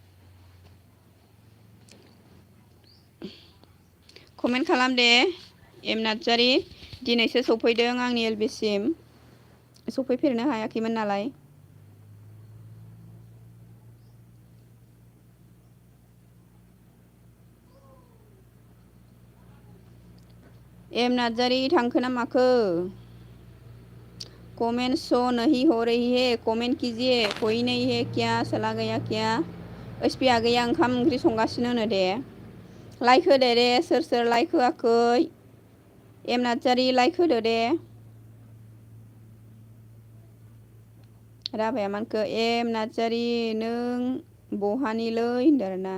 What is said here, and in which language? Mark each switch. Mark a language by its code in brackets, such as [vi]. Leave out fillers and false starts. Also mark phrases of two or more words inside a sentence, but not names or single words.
[brx] कमेन्ट खालाम दे एम नार्जारि दिनैसो सफैदों आंनि एलबिसिम सफैफेरनो हायाखैमोन नालाय। एम नार्जारी थांखो ना माखो? [hi] कमेंट शो नहीं हो रही है, कमेंट कीजिए। कोई नहीं है क्या? चला गया क्या? [brx] एसपि आ गैया ओंखाम ओंख्रि संगासिनो नो दे। लाइक होदो दे सोर सोर लाइक होआखै। एम नार्जारी लाइक होदो दे। राभाया मानखो एम नार्जारी नों बहानिलै होनदों आरोना।